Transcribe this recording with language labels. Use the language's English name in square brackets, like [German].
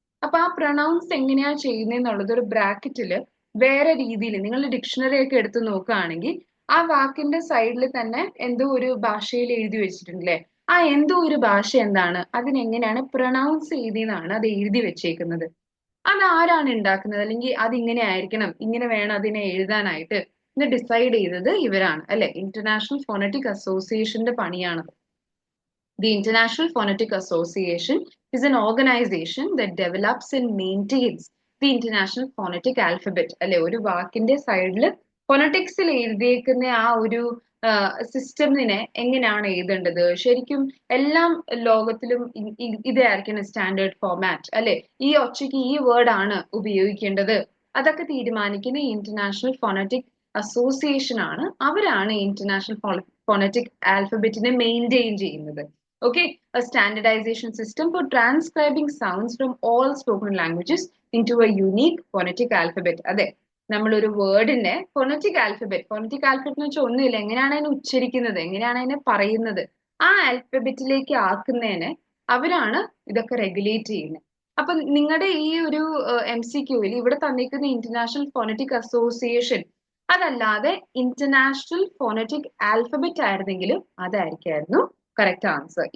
[Malayalam] അപ്പൊ ആ പ്രൊനൗൺസ് എങ്ങനെയാ ചെയ്യുന്നതെന്നുള്ളത് ഒരു ബ്രാക്കറ്റില് വേറെ രീതിയിൽ നിങ്ങൾ ഡിക്ഷണറി ഒക്കെ എടുത്ത് നോക്കുകയാണെങ്കിൽ ആ വാക്കിന്റെ സൈഡിൽ തന്നെ എന്തോ ഒരു ഭാഷയിൽ എഴുതി വെച്ചിട്ടുണ്ടല്ലേ? ആ എന്തോ ഒരു ഭാഷ എന്താണ്, അതിനെങ്ങനെയാണ് പ്രൊനൗൺസ് ചെയ്തെന്നാണ് അത് എഴുതി വെച്ചേക്കുന്നത്. അത് ആരാണ് ഉണ്ടാക്കുന്നത്? അല്ലെങ്കിൽ അതിങ്ങനെ ആയിരിക്കണം, ഇങ്ങനെ വേണം അതിനെ എഴുതാനായിട്ട് എന്ന് ഡിസൈഡ് ചെയ്തത് ഇവരാണ് അല്ലെ? ഇന്റർനാഷണൽ ഫോണറ്റിക് അസോസിയേഷന്റെ പണിയാണ്. [English] The International Phonetic Association is an organization that develops and maintains the International Phonetic Alphabet. [Malayalam] അല്ലെ? ഒരു വാക്കിന്റെ സൈഡിൽ ഫോണറ്റിക്സിൽ എഴുതിയേക്കുന്ന ആ ഒരു സിസ്റ്റമിനെ എങ്ങനെയാണ് എഴുതേണ്ടത്, ശരിക്കും എല്ലാം ലോകത്തിലും ഇതായിരിക്കണം സ്റ്റാൻഡേർഡ് ഫോമാറ്റ് അല്ലെ? ഈ ഒച്ചയ്ക്ക് ഈ വേർഡ് ആണ് ഉപയോഗിക്കേണ്ടത്. അതൊക്കെ തീരുമാനിക്കുന്ന ഇന്റർനാഷണൽ ഫോണറ്റിക് അസോസിയേഷൻ ആണ്. അവരാണ് ഇന്റർനാഷണൽ ഫോണറ്റിക് ആൽഫബറ്റിനെ മെയിൻറ്റെയിൻ ചെയ്യുന്നത്. [English] Okay, a standardization system for transcribing sounds from all spoken languages into a unique phonetic alphabet. [Malayalam] അതെ, നമ്മൾ ഒരു വേർഡിന്റെ ഫോണറ്റിക് ആൽഫബറ്റ് എന്ന് വെച്ചാൽ ഒന്നുമില്ല, എങ്ങനെയാണ് അതിനെ ഉച്ചരിക്കുന്നത്, എങ്ങനെയാണ് അതിനെ പറയുന്നത്, ആ ആൽഫബറ്റിലേക്ക് ആക്കുന്നതിന് അവരാണ് ഇതൊക്കെ റെഗുലേറ്റ് ചെയ്യുന്നത്. അപ്പൊ നിങ്ങളുടെ ഈ ഒരു MCQവിൽ ഇവിടെ തന്നിരിക്കുന്ന ഇന്റർനാഷണൽ ഫോണറ്റിക് അസോസിയേഷൻ അതല്ലാതെ international phonetic alphabet ആയിരുന്നെങ്കിലും അതായിരിക്കായിരുന്നു correct answer.